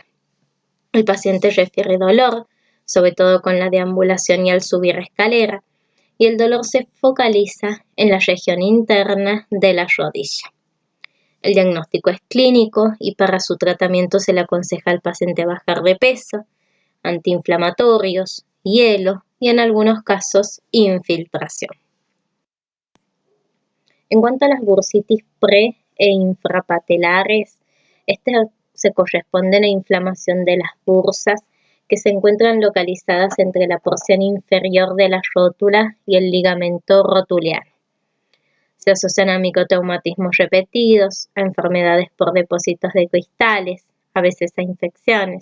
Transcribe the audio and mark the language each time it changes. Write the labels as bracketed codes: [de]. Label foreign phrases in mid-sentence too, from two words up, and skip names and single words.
[es] El paciente refiere dolor, sobre todo con la deambulación y al subir escalera, y el dolor se focaliza en la región interna de la rodilla. El diagnóstico es clínico y para su tratamiento se le aconseja al paciente bajar de peso, antiinflamatorios, hielo y en algunos casos infiltración. En cuanto a las bursitis pre- e infrapatelares, estas se corresponden a inflamación de las bursas que se encuentran localizadas entre la porción inferior de la rótula y el ligamento rotuliano. Se asocian a microtraumatismos repetidos, a enfermedades por depósitos de cristales, a veces a infecciones.